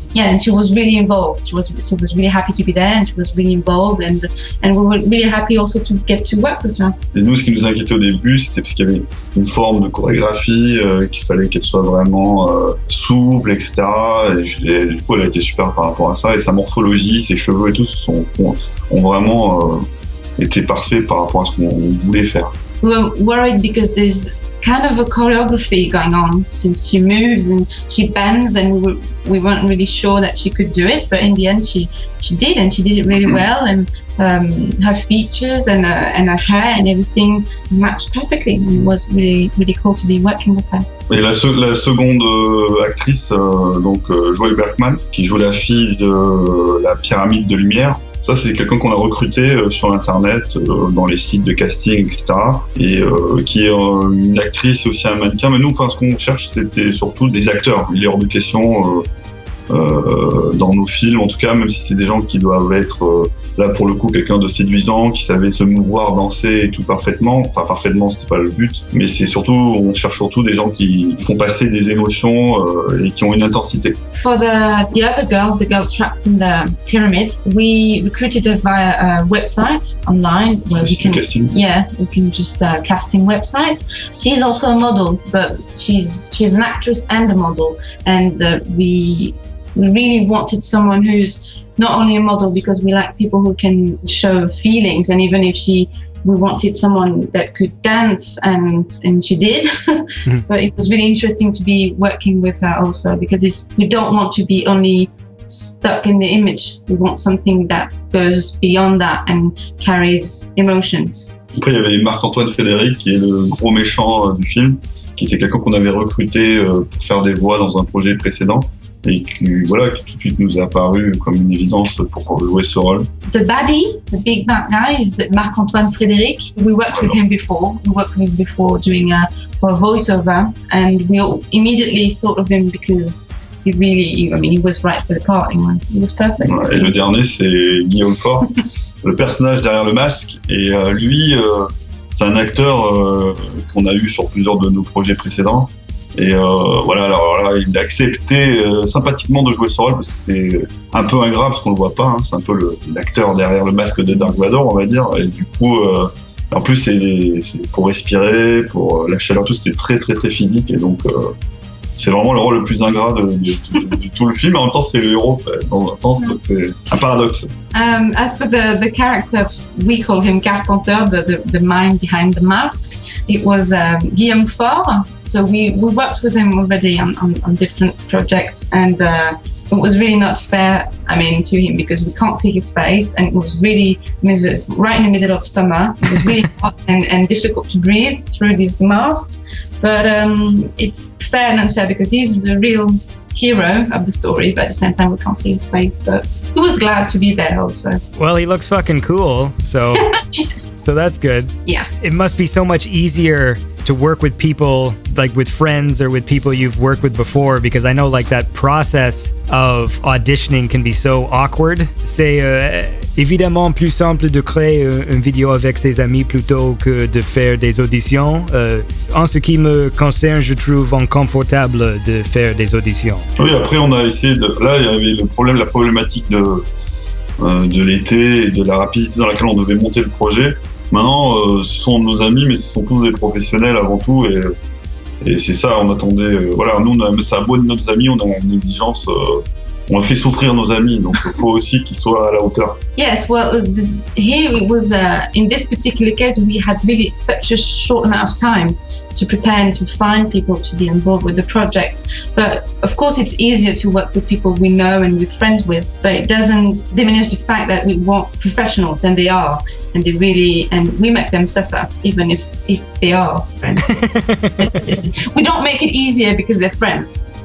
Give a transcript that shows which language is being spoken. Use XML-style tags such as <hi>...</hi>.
<en>Yeah, and she was really involved. She was really happy to be there, and she was really involved, and we were really happy also to get to work with her.</en> <fr>Et nous, ce qui nous inquiétait au début, c'était parce qu'il y avait une forme de chorégraphie, qu'il fallait qu'elle soit vraiment souple, etc. Et du coup, elle a été super par rapport à ça. Et sa morphologie, ses cheveux et tout ont vraiment été parfaits par rapport à ce qu'on voulait faire.</fr> <en>We were worried because there's kind of a choreography going on since she moves and she bends, and we weren't really sure that she could do it, but in the end she did, and she did it really well, and her features and her hair and everything matched perfectly, and it was really cool to be working with her.</en> <fr>Et la seconde actrice, Joy Berkman, qui joue la fille de la pyramide de lumière. Ça, c'est quelqu'un qu'on a recruté sur Internet, dans les sites de casting, etc. Et qui est une actrice et aussi un mannequin. Mais nous, ce qu'on cherche, c'était surtout des acteurs. Il est hors de question dans nos films, en tout cas, même si c'est des gens qui doivent être là pour le coup quelqu'un de séduisant, qui savait se mouvoir, danser et tout parfaitement. Enfin, parfaitement, c'était pas le but. Mais c'est surtout, on cherche surtout des gens qui font passer des émotions et qui ont une intensité.</fr> <en>For the other girl, the girl trapped in the pyramid, we recruited her via a website online where we can just casting websites. She's also a model, but she's an actress and a model, and we really wanted someone who's not only a model, because we like people who can show feelings, and even if we wanted someone that could dance, and she did. But it was really interesting to be working with her also, because we don't want to be only stuck in the image. We want something that goes beyond that and carries emotions.</en> <fr>Après, il y avait Marc-Antoine Frédéric, qui est le gros méchant du film, qui était quelqu'un qu'on avait recruté pour faire des voix dans un projet précédent. Et qui tout de suite nous a apparu comme une évidence pour jouer ce rôle.</fr> <en>The baddie, the big bad guy, is Marc-Antoine Frédéric. We worked with him before. We worked with him before doing for a voiceover, and we immediately thought of him because he was right for the part. He was perfect.</en> <fr>Et le dernier, c'est Guillaume Faure, le personnage derrière le masque. Et lui, c'est un acteur qu'on a eu sur plusieurs de nos projets précédents. Et il a accepté sympathiquement de jouer ce rôle parce que c'était un peu ingrat parce qu'on le voit pas, c'est un peu l'acteur derrière le masque de Dark Vador, on va dire. Et du coup, en plus c'est pour respirer, pour la chaleur, tout, c'était très physique, et donc c'est vraiment le rôle le plus ingrat de tout le film. En même temps, c'est le héros dans un sens, donc c'est un paradoxe.</fr> <en>As for the character, we call him Carpenter, the mind behind the mask. It was Guillaume Faure. So we worked with him already on different projects, and it was really not fair, to him, because we can't see his face, and it was really, it was right in the middle of summer. It was really hot and difficult to breathe through this mask. But it's fair and unfair because he's the real hero of the story, but at the same time we can't see his face. But he was glad to be there also. Well, he looks fucking cool, so so that's good. Yeah. It must be so much easier to work with people, like with friends or with people you've worked with before, because I know like that process of auditioning can be so awkward.</en> <fr>C'est évidemment plus simple de créer une vidéo avec ses amis plutôt que de faire des auditions. En ce qui me concerne, je trouve inconfortable de faire des auditions. Oui, après on a essayé là il y avait la problématique de l'été et de la rapidité dans laquelle on devait monter le projet. Maintenant, ce sont nos amis, mais ce sont tous des professionnels avant tout, et c'est ça, on attendait. Nous, c'est à beau de nos amis, on a une exigence. On a fait souffrir nos amis, donc il faut aussi qu'ils soient à la hauteur.</fr> <en>Yes, well, here it was, in this particular case, we had really such a short amount of time to prepare and to find people to be involved with the project. But of course, it's easier to work with people we know and we're friends with, but it doesn't diminish the fact that we want professionals, and they are, and we make them suffer, even if they are friends. We don't make it easier because they're friends.</en>